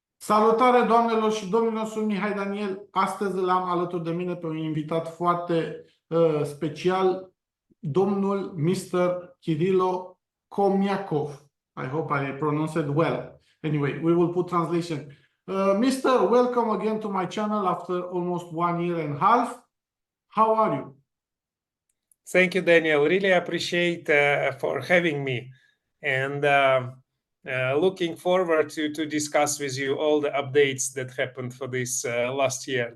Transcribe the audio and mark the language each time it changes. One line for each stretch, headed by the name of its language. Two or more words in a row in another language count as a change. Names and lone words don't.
Romanian: Salutare doamnelor și domnilor, sunt Mihai Daniel. Astăzi l-am alături de mine pe un invitat foarte special, domnul Mr. Kirilo Komiakov.
English: I hope I pronounced it well. Anyway, we will put translation. Mr. Welcome again to my channel after almost 1 year and a half. How are you? Thank you, Daniel. Really appreciate for having me, and looking forward to discuss with you all the updates that happened for this last year.